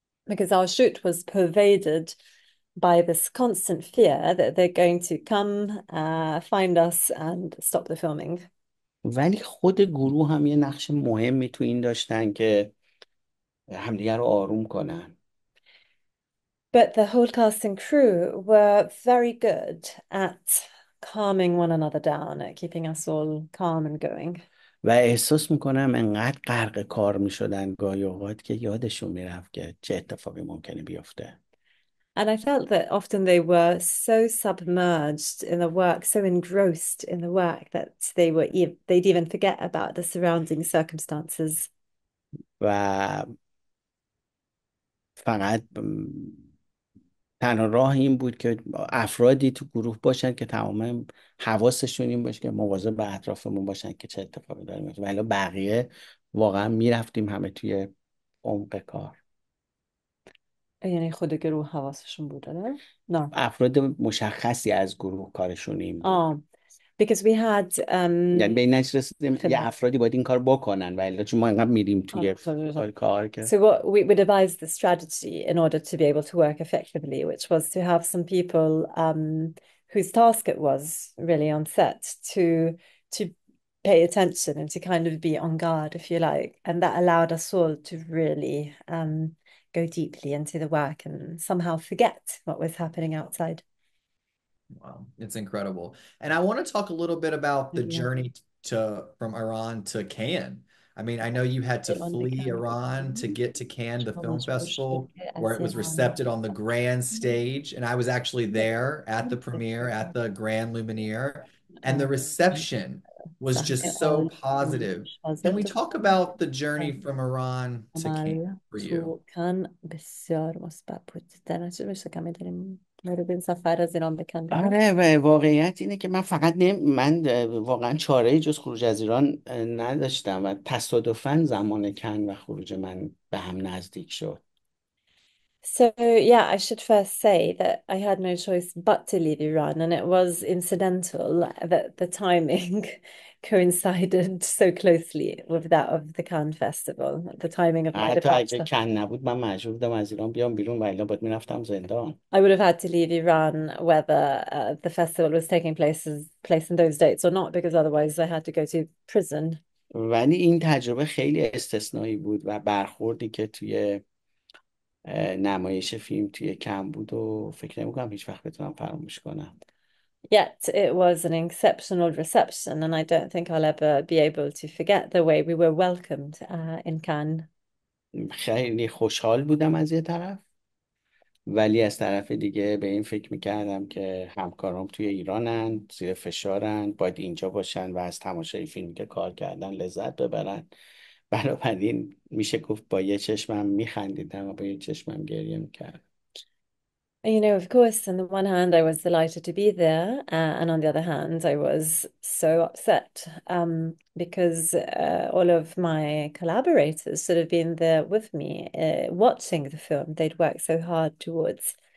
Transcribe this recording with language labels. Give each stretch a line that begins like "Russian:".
English: Because our shoot was pervaded by this constant fear that they're going to come, find us, and stop the filming.
Persian: ولی خود گروه هم یه نقش مهمی تو این داشتن که همدیگر رو آروم کنن.
English: But the whole cast and crew were very good at calming one another down, at keeping us all calm and going.
Persian: و احساس میکنم انقدر غرق کار میشدن گاهی اوقات که یادشون میرفت که چه اتفاقی ممکنه بیفته.
English: And I felt that often they were so submerged in the work, so engrossed in the work that they'd even forget about the surrounding circumstances.
Persian: و فقط تنها راه این بود که افرادی تو گروه باشن که تمام حواسشون این باشه که مواظب به اطرافمون باشن که چه اتفاقی داره میفته. ولی بقیه واقعا میرفتیم همه توی عمق کار. یعنی خود گروه حواسشون بود نه؟ افراد مشخصی از گروه کارشون این بود.
English: آه because we had
Persian: یعنی به این نتیجه رسیدیم یه افرادی باید این کار بکنن و الا چون ما اینقدر میریم توی کار که
English: so what we devised the strategy in order to be able to work effectively, which was to have some people whose task it was really on set to pay attention and to kind of be on guard, if you like. And that allowed us all to really go deeply into the work and somehow forget what was happening outside. Wow, it's incredible. And I want to talk a little bit about the Yeah. journey to from Iran to Cannes. I mean, I know you had to flee Iran to get to Cannes, the film festival, where it was recepted on the grand stage. And I was actually there at the premiere at the Grand Lumiere, and the reception was just so positive. Can we talk about the journey from Iran to Cannes for you?
Persian: كان بسیار مثبت بود. در نتیجه بشه کمی داریم مورد این سفر از ایران بکن. آره و واقعیت اینه که من فقط من واقعا چاره جز خروج از ایران نداشتم و تصادفاً زمان کن و خروج من به هم نزدیک شد.
English: So, yeah, I should first say that I had no choice but to leave Iran, and it was incidental that the timing coincided so closely with that of the Cannes Festival, the timing of my
Persian: حتی اگه
English: departure.
Persian: کن نبود من مجبور بودم از ایران بیام بیرون و الا باید میرفتم زندان.
English: I would have had to leave Iran whether the festival was taking place in those dates or not, because otherwise I had to go to prison.
Persian: ولی این تجربه خیلی استثنایی بود و برخوردی که توی نمایش فیلم توی کن بود و فکر نمی‌کنم هیچ وقت بتونم فراموش کنم.
English: Yet it was an exceptional reception, and I don't think I'll ever be able to forget the way we were welcomed in Cannes.
Persian: خیلی خوشحال بودم از یه طرف، ولی از طرف دیگه به این فکر میکردم که همکارام توی ایرانن، زیر فشارن، باید اینجا باشن و از تماشای فیلمی که کار کردن لذت ببرن. بنابراین میشه گفت با یه چشمم میخندیدم و با یه چشمم گریه میکردم.
English: You know, of course, on the one hand, I was delighted to be there, and on the other hand, I was so upset because all of my collaborators should have been there with me, watching the film they'd worked so hard towards.